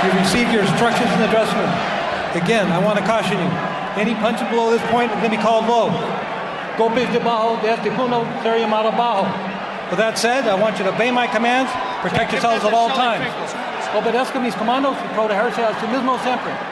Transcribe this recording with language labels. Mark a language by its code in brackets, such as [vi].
[en] Receive your instructions in the dressing room. Again, I want to caution you. Any punch below this point is going to be called low. [es] Golpes debajo de este punto sería mal abajo. [en] With that said, I want you to obey my commands. Protect yourselves at all times. [es] Obedezca mis comandos y protegerse a sí mismo siempre.